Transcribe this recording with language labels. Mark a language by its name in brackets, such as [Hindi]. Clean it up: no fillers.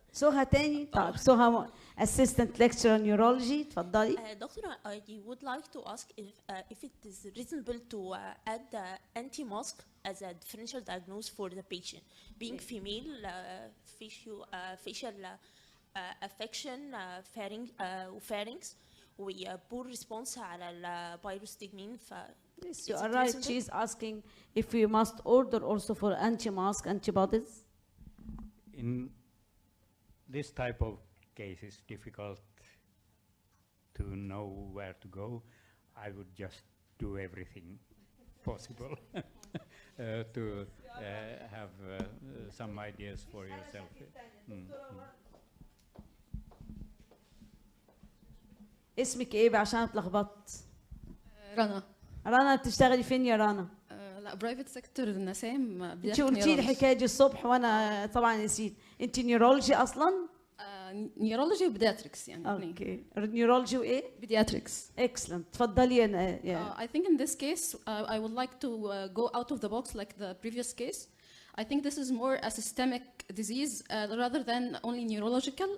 [Arabic] سهى تاني؟ طيب سهى [English] assistant lecturer neurology. [Arabic] تفضلي. [English] Doctor, I would like to ask if it is reasonable to add anti-mask as a differential diagnosis for the patient. Being female, facial affection, pharynx, poor response على البيروستجمين. Yes, you are right. She is asking if we must order also for anti-mask antibodies. In this type of case, it's difficult to know where to go. I would just do everything possible to have some ideas for yourself. [Arabic] اسمك ايه بقى عشان اتلخبطت؟ رنا. رنا بتشتغلي فين يا رنا؟ لا برايفت سيكتور نسام. انت قلتي لي الحكايه دي الصبح وانا طبعا نسيت. انت نيورولوجي اصلا؟ نيورولوجي وبيدياتريكس يعني. اوكي. نيورولوجي وايه؟ بيدياتريكس. [English] Excellent. [Arabic] تفضلي انا. [English] I think in this case I would like to go out of the box like the previous case. I think this is more a systemic disease rather than only neurological.